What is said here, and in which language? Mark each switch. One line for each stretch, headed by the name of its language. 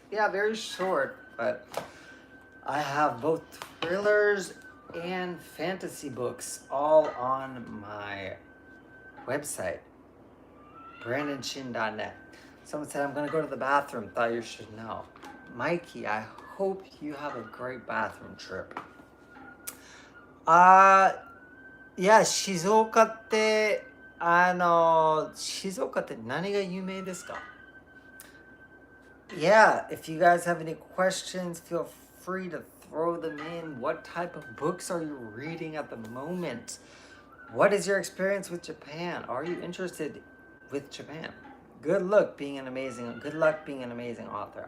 English: Yeah, very short, but I have both thrillers and fantasy books all on my website, BrandonChin.net. Someone said, I'm going to go to the bathroom. Thought you should know. Mikey, I hope you have a great bathroom trip.
Japanese: Yeah, 静岡って、静岡って何が有名ですか?
English: Yeah, if you guys have any questions, feel free to throw them in. What type of books are you reading at the moment? What is your experience with Japan? Are you interested with Japan? Good luck being an amazing author.